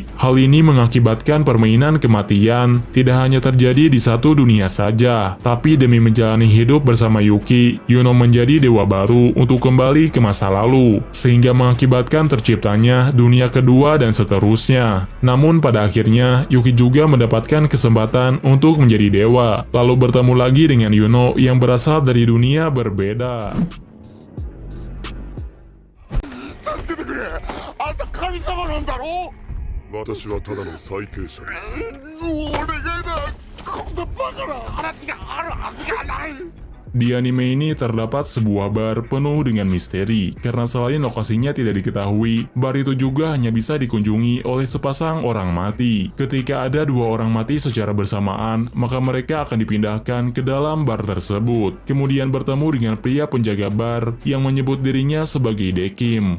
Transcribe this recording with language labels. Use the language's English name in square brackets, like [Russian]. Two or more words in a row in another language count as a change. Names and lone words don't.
[Indonesian] Hal ini mengakibatkan permainan kematian tidak hanya terjadi di satu dunia saja, tapi demi menjalani hidup bersama Yuki, Yuno menjadi dewa baru untuk kembali ke masa lalu, sehingga mengakibatkan terciptanya dunia kedua dan seterusnya. Namun pada akhirnya, Yuki juga mendapatkan kesempatan untuk menjadi dewa, lalu bertemu lagi dengan Yuno yang berasal dari dunia berbeda. [Japanese] 私はただの最低者です。お願いだ。こんなバカな話があるはずがない。 [Indonesian] Di anime ini terdapat sebuah bar penuh dengan misteri, karena selain lokasinya tidak diketahui, bar itu juga hanya bisa dikunjungi oleh sepasang orang mati. Ketika ada dua orang mati secara bersamaan, maka mereka akan dipindahkan ke dalam bar tersebut, kemudian bertemu dengan pria penjaga bar yang menyebut dirinya sebagai Dekim.